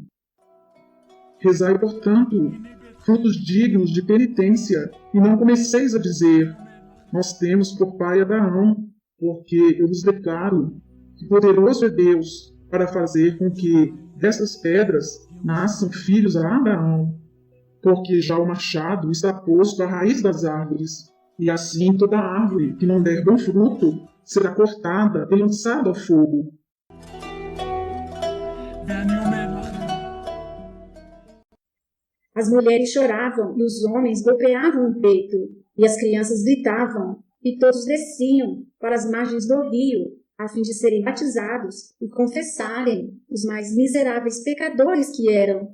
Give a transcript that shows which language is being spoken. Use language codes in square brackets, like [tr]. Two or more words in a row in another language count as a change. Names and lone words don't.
[pt] Rezai, portanto, frutos dignos de penitência, e não comeceis a dizer: nós temos por pai Abraão, porque eu vos declaro que poderoso é Deus para fazer com que dessas pedras nasçam filhos a Abraão, porque já o machado está posto à raiz das árvores, e assim toda árvore que não der bom fruto será cortada e lançada ao fogo. [he] ואני אומר לכם, [pt] As mulheres choravam e os homens golpeavam o peito, e as crianças gritavam, e todos desciam para as margens do rio, a fim de serem batizados e confessarem os mais miseráveis pecadores que eram.